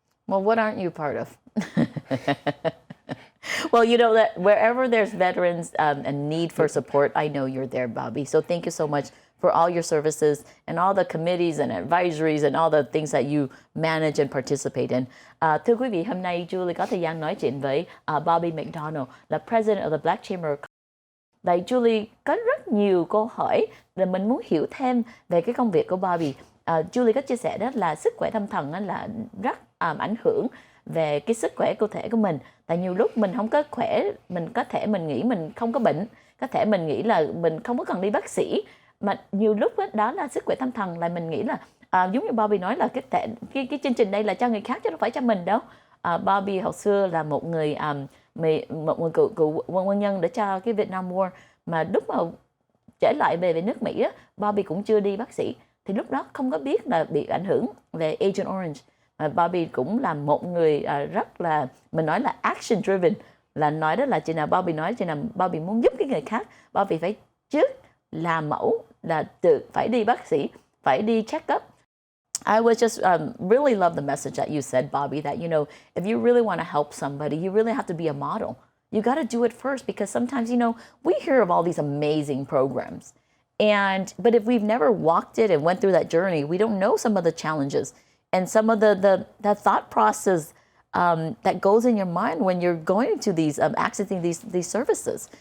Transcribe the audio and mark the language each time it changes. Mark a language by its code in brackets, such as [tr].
[en] Well, what aren't you part of? Well, that wherever there's veterans and need for support, I know you're there, Bobby. So thank you so much for all your services and all the committees and advisories and all the things that you manage and participate in. [vi] Thưa quý vị, hôm nay Julie có thời gian nói chuyện với Bobby McDonald, là [en] President of the Black Chamber. [vi] Vậy Julie có rất nhiều câu hỏi là mình muốn hiểu thêm về cái công việc của Bobby. Julie có chia sẻ đó là sức khỏe tâm thần là rất ảnh hưởng về cái sức khỏe cơ thể của mình. Tại nhiều lúc mình không có khỏe, mình nghĩ mình không có bệnh, có thể mình nghĩ là mình không có cần đi bác sĩ. Mà nhiều lúc đó là sức khỏe tâm thần là mình nghĩ là giống như Bobby nói là cái chương trình đây là cho người khác chứ không phải cho mình đâu. Bobby hồi xưa là một người cựu quân nhân để cho cái Vietnam War, mà lúc mà trở lại về nước Mỹ á, Bobby cũng chưa đi bác sĩ, thì lúc đó không có biết là bị ảnh hưởng về Agent Orange. Bobby cũng là một người rất là, mình nói là action driven, là nói đó là chừng nào Bobby nói chừng nào Bobby muốn giúp cái người khác, Bobby phải trước làm mẫu, là tự phải đi bác sĩ, phải đi check up. [en] I was just really love the message that you said, Bobby, that, if you really want to help somebody, you really have to be a model. You got to do it first, because sometimes, we hear of all these amazing programs. But if we've never walked it and went through that journey, we don't know some of the challenges and some of the thought process that goes in your mind when you're going to these, accessing these services.